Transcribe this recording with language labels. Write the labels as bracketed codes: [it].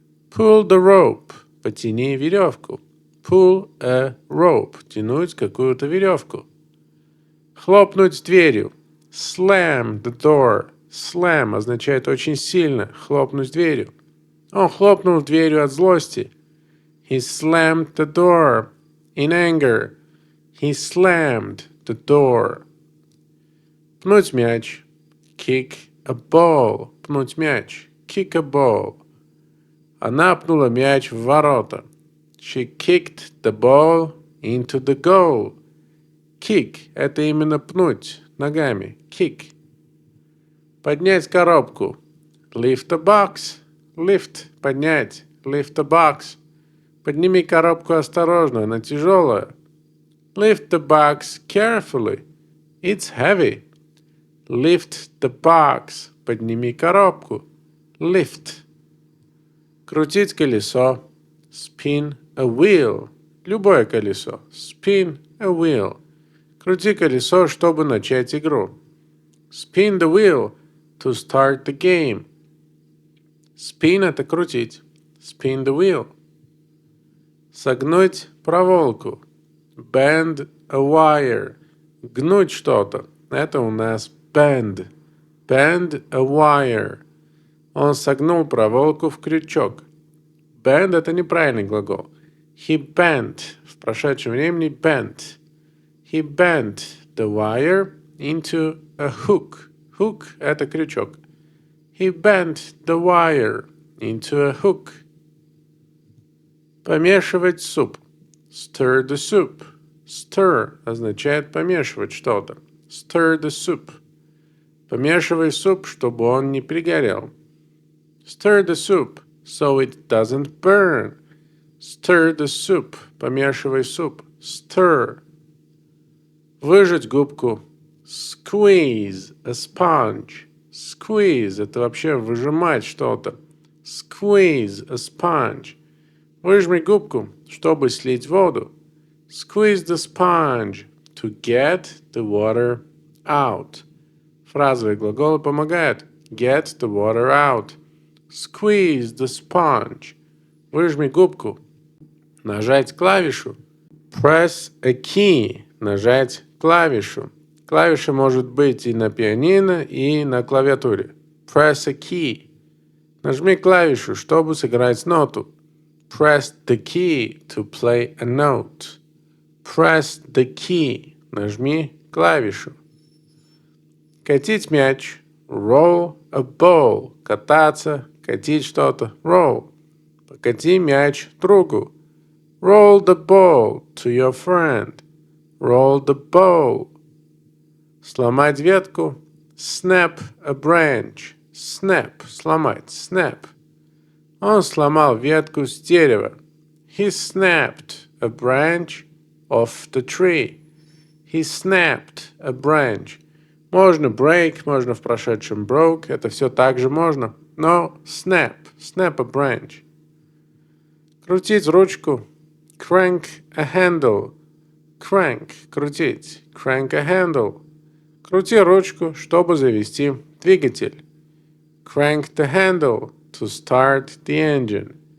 [en] Pull the rope. [ru] Потяни веревку. [en] Pull a rope. [ru] Тянуть какую-то веревку. Хлопнуть дверью. [en] Slam the door. [ru] Slam означает очень сильно. Хлопнуть дверью. Он хлопнул дверью от злости. [en] He slammed the door in anger. He slammed the door. [ru] Пнуть мяч. [en] Kick a ball. [ru] Пнуть мяч. [en] Kick a ball. [ru] Она пнула мяч в ворота. [en] She kicked the ball into the goal. [ru] Kick – это именно пнуть ногами. [en] Kick. [ru] Поднять коробку. [en] Lift a box. Lift – поднять. Lift a box. [ru] Подними коробку осторожно, она тяжелая. [en] Lift the box carefully. It's heavy. Lift the box. [ru] Подними коробку. [en] Lift. [ru] Крутить колесо. [en] Spin a wheel. [ru] Любое колесо. [en] Spin a wheel. [ru] Крути колесо, чтобы начать игру. [en] Spin the wheel to start the game. Spin – [ru] это крутить. [en] Spin the wheel. [ru] Согнуть проволоку. [en] Bend a wire. [ru] Гнуть что-то. Это у нас bend. [en] Bend a wire. [ru] Он согнул проволоку в крючок. Bend — это неправильный глагол. [en] He bent. [ru] В прошедшем времени bent. [en] He bent the wire into a hook. [ru] Hook — это крючок. [en] He bent the wire into a hook. [ru] Помешивать суп. [en] Stir the soup. [ru] Stir означает помешивать что-то. [en] Stir the soup. [ru] Помешивай суп, чтобы он не пригорел. [en] Stir the soup so it doesn't burn. Stir the soup. [ru] Помешивай суп. [en] Stir. [ru] Выжать губку. [en] Squeeze a sponge. [ru] Squeeze — это вообще выжимать что-то. [en] Squeeze a sponge. [ru] Выжми губку, чтобы слить воду. [en] Squeeze the sponge to get the water out. [ru] Фразовые глаголы помогают. [en] Get the water out. Squeeze the sponge. [ru] Выжми губку. Нажать клавишу. [en] Press a key. [ru] Нажать клавишу. Клавиша может быть и на пианино, и на клавиатуре. [en] Press a key. [ru] Нажми клавишу, чтобы сыграть ноту. [en] Press the key to play a note. Press the key. [ru] Нажми клавишу. Катить мяч. [en] Roll a ball. [ru] Кататься, катить что-то. [en] Roll. [ru] Покати мяч другу. [en] Roll the ball to your friend. Roll the ball. [ru] Сломать ветку. [en] Snap a branch. Snap. Сломать. Snap. [ru] Он сломал ветку с дерева. [en] He snapped a branch off the tree. He snapped a branch. [ru] Можно break, можно в прошедшем broke. Это все так же можно. Но snap. [en] Snap a branch. [ru] Крутить ручку. [en] Crank a handle. Crank – крутить. Crank a handle. [ru] Крути ручку, чтобы завести двигатель. [en] Crank the handle to start the engine.